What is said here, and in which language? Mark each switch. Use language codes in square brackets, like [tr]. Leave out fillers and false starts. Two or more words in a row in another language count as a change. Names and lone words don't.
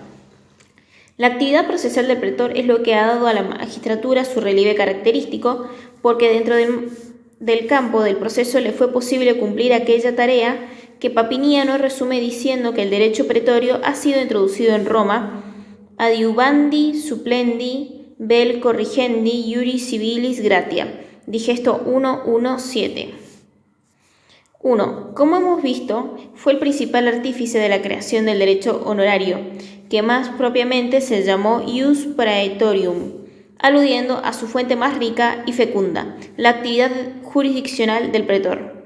[es] La actividad procesal del pretor es lo que ha dado a la magistratura su relieve característico, porque dentro del campo del proceso le fue posible cumplir aquella tarea que Papiniano resume diciendo que el derecho pretorio ha sido introducido en Roma, [la] adiuvandi, supplendi, vel corrigendi, iuris civilis gratia. [es] Digesto 1.1.7. 1. Como hemos visto, fue el principal artífice de la creación del derecho honorario, que más propiamente se llamó [la] ius praetorium, [es] aludiendo a su fuente más rica y fecunda, la actividad jurisdiccional del pretor.